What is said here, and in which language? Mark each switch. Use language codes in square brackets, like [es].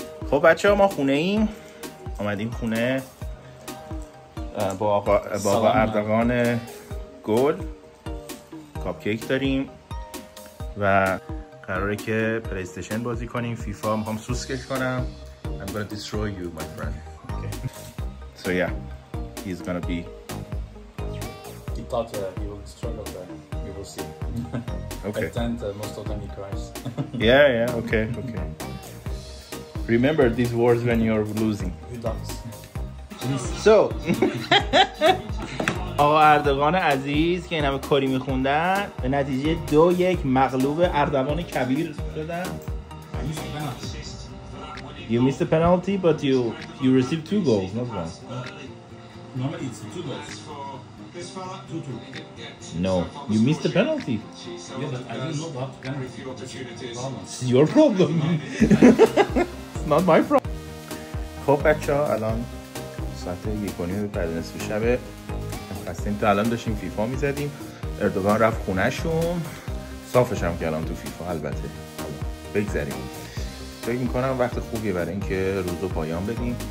[fa] خب بچه ها ما خونه ایم. آمدیم خونه با آقا اردوغان گل. کاپ کیک داریم و قراره که پلی استیشن بازی کنیم. فیفا میخوام سوسکش کنم. [en] I'm gonna destroy you my friend. Okay. So yeah, he's gonna be. He thought he will struggle there. We will see. Okay. At the end, most of the time he cries. Yeah, okay. Remember these words when you're losing. He does. [fa] So آقا اردوغان عزیز که این همه کاری میخوندن به نتیجه 2-1 مغلوب اردوان کبیر شدن. [en] You missed the penalty but you received 2 goals, not 1. Normally it's 2 goals. This fella 2-2. No, you missed the penalty. Yeah, but I didn't know that penalty. It's your problem. It's not my problem. [fa] خب بچه‌ها الان ساعت 1:30 بعد نصف شب هستیم. تا الان داشتیم فیفا میزدیم. اردوغان رفت خونهشون. صافش هم کردم تو فیفا. البته بگذاریم. فکر میکنم وقت خوبیه برای اینکه روزو پایان بدیم.